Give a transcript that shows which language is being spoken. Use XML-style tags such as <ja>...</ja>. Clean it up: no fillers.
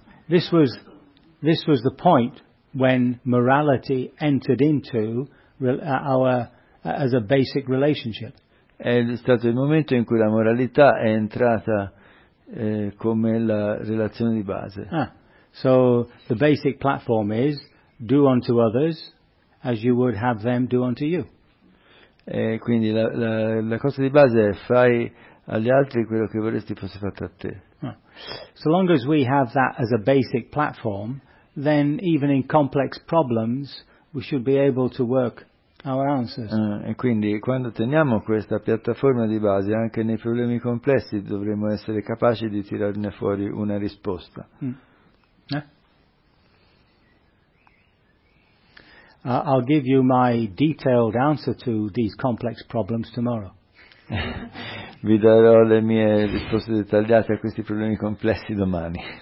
<en>This was the point when morality entered into our as a basic relationship.</en> <it>È stato il momento in cui la moralità è entrata come la relazione di base. Ah.</it> <en>So the basic platform is do unto others as you would have them do unto you.</en> <it>E quindi la cosa di base è fai agli altri quello che vorresti fosse fatto a te.</it> <en>So long as we have that as a basic platform, then even in complex problems we should be able to work our answers.</en> <it>E quindi quando teniamo questa piattaforma di base, anche nei problemi complessi dovremo essere capaci di tirarne fuori una risposta.</it> <en>I'll give you my detailed answer to these complex problems tomorrow.</en> <it>Vi darò le mie risposte dettagliate a questi problemi complessi domani.</it>